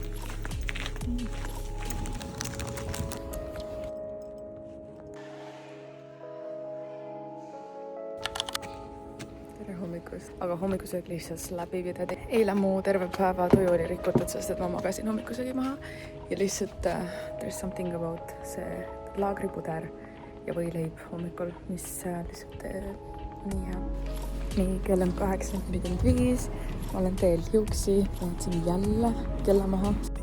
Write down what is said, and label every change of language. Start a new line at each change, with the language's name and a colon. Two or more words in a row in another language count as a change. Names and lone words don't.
Estonian: Tere hommikust. Aga hommikusöök lihtsalt läbi pidada. Eile mu terve päeva tuju oli rikutud, sest et ma magasin hommikusöögi maha ja lihtsalt
English: there's something about
Estonian: see laagripuder ja võileib hommikul, mis lihtsalt nii hea. Nii, kell on 8:45, ma olen teel juuksi, jätsin jälle kella maha.